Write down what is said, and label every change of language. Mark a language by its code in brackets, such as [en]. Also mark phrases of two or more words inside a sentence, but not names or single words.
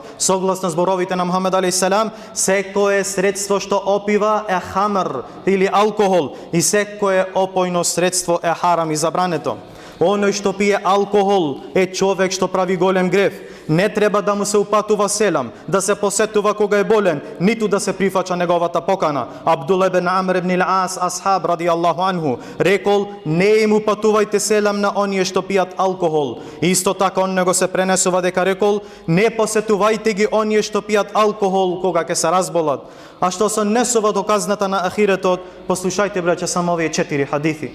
[mk] Согласно зборовите на Мухамед алейхиссалам, секое средство што опива е хамр или алкохол и секое опојно средство е харам и забрането. Оној што пие алкохол е човек што прави голем грев. Не треба да му се упатува селам, да се посетува кога е болен, ниту да се прифаќа неговата покана. Абдул ибн Амр ибн ал-Ас асхаб [ar] رضي الله عنه [mk] рекол: не им упатувајте селам на оние што пијат алкохол. Исто така он него се пренесува дека рекол: не посетувајте ги оние што пијат алкохол кога ќе се разболат. А што се однесува до казната на ахиретот, послушајте браќа само овие 4 хадиси.